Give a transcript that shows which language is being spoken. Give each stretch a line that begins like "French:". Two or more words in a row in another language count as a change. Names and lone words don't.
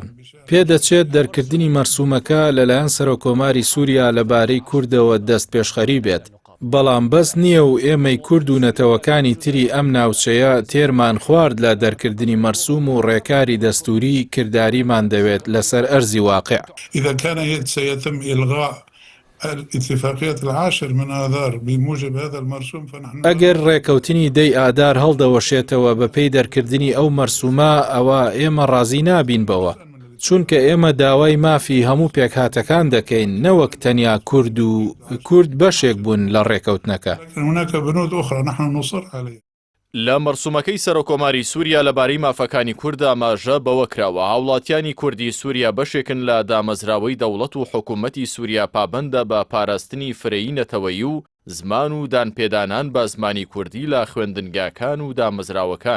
Central Kurdish: پێدەچێت دەرکردنی مەرسومەکە لەلایەن سەرۆکۆماری سووریا لەبارەی کوردەوە دەست پێشخەری بێت، بەڵام بەس نییە و ئێمەی کورد و نەتەوەکانی تری ئەم ناوچەیە تێرمان خوارد لە دەرکردنی مەرسوم و ڕێکاری دەستوری کرداریمان دەوێت لەسەر ئەرزی واقع.
Arabic: إذا كان سيتم إلغاء الاتفاقية العاشر من آذار بموجب هذا المرسوم فنحن
Central Kurdish: ئەگەر ڕێکەوتنی دەی ئادار هەڵدەوەشێتەوە بە پێی دەرکردنی ئەو مەرسومە، ئەوە ئێمە ڕازی نابین بەوە، چونکە ئێمە داوای مافی هەموو پێکهاتەکان دەکەین، نەوەک تەنیا کورد و کورد بەشێک بوون لە ڕێکەوتنەکە.
Arabic: هناك بنود أخرى نحن نصر عليها.
Central Kurdish: لە مەرسومەکەی سەرۆکۆماری سووریا لەبارەی مافەکانی کورد ئاماژە بەوە کراوە هاوڵاتیانی کوردی سووریا بەشێکن لە دامەزراوەی دەوڵەت و حکوومەتی سووریا پابەندە بە پاراستنی فرەیی نەتەوەیی و زمان و دانپێدانان بە زمانی کوردی لە خوێندنگاکان و دامەزراوەکان.